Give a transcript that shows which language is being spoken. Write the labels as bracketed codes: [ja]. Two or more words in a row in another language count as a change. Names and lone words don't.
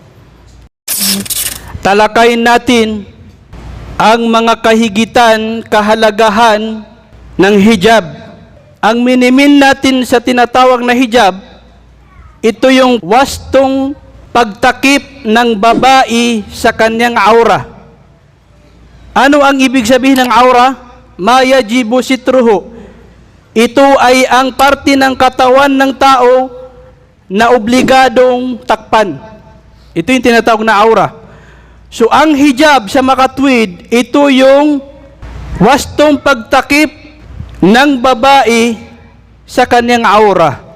[tl] Talakayin natin ang mga kahigitan, kahalagahan ng hijab. Ang minimin natin sa tinatawag na hijab, ito yung wastong pagtakip ng babae sa kanyang aura. Ano ang ibig sabihin ng aura? [ar] Ma yajibu sitruhu. [tl] Ito ay ang parte ng katawan ng tao na obligadong takpan. Ito yung tinatawag na aura. So ang hijab sa makatwid, ito yung wastong pagtakip ng babae sa kanyang aura.